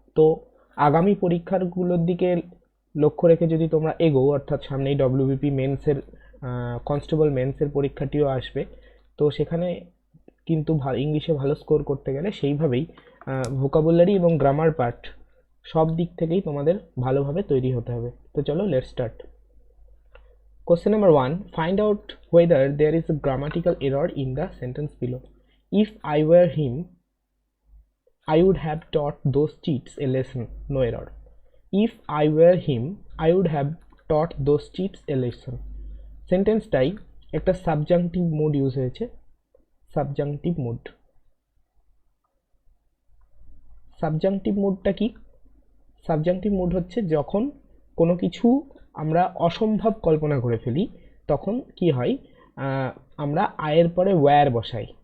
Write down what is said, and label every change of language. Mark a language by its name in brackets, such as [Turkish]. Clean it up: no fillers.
[Bangla] তো আগামী পরীক্ষাগুলোর দিকে লক্ষ্য রেখে যদি তোমরা এগো, অর্থাৎ সামনেই ডব্লিউবিপি মেন্সের কনস্টেবল মেন্সের পরীক্ষাটিও আসবে, তো সেখানে কিন্তু ইংলিশে ভালো স্কোর করতে গেলে সেইভাবেই ভোকাবুলারি এবং গ্রামার পার্ট সব দিক থেকেই তোমাদের ভালোভাবে তৈরি হতে হবে। তো চলো [English] Let's start. Question number 1. Find out whether there is a grammatical error in the sentence below. If I were him, I would have taught those cheats a lesson. No error. If I were him, I would have taught those cheats a lesson. [Bangla] সেন্টেন্সটাই একটা subjunctive mood use হয়েছে। Subjunctive mood. Subjunctive মুডটা কি? Subjunctive mood হচ্ছে যখন কোনো কিছু আমরা অসম্ভব কল্পনা করে ফেলি, তখন কি হয়, আমরা আয়ের পরে ওয়্যার বসাই।